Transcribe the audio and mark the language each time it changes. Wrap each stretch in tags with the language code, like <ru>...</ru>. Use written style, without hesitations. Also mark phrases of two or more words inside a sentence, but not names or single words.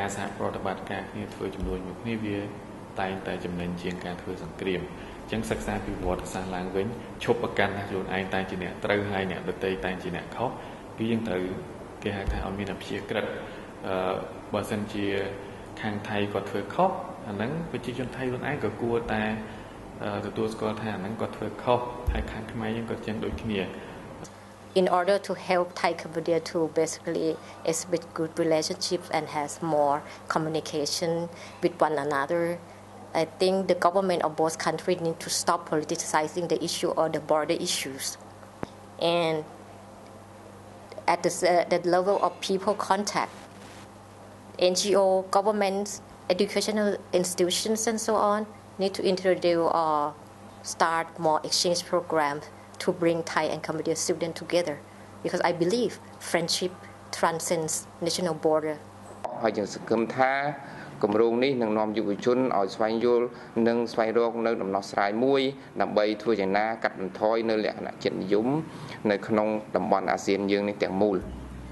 <km>សហប្រតិបត្តិការគ្នាធ្វើចំនួនមួយគ្នាវាតែងតែចំណេញជាងការធ្វើសង្គ្រាមអញ្ចឹងសិក្សាពីប្រវត្តិសាស្ត្រឡើងវិញឈប់ប្រកាន់ថាខ្លួនឯងតែជាអ្នកត្រូវហើយអ្នកដទៃតែជាអ្នកខុសគឺយើងត្រូវគេហៅថាអត់មានអព្យាក្រឹតបើសិនជាខាងថៃគាត់ធ្វើខុសអាហ្នឹងប្រជាជនថៃខ្លួនឯងក៏គួរតែទទួលស្គាល់ថាអាហ្នឹងគាត់ធ្វើខុសហើយខាងខ្មែរយើងក៏ចឹងដូចគ្នា</km> <en>In order to help Thai Cambodia to basically establish good relationships and has more communication with one another, I think the government of both countries need to stop politicizing the issue or the border issues. And at the level of people contact, NGO, governments, educational institutions and so on need to introduce or start more exchange programs to bring Thai and Cambodian students together because I believe friendship transcends national border.</en> <km>ហើយយើងសង្ឃឹមថាគម្រោងនេះនឹងនាំយុវជនឲ្យស្វែងយល់និងស្វែងរកនៅដំណោះស្រាយមួយដើម្បីធ្វើយ៉ាងណាកាត់បន្ថយនៅលក្ខណៈជាតិនិយមនៅក្នុងតំបន់អាស៊ានយើងនេះទាំងមូល</km>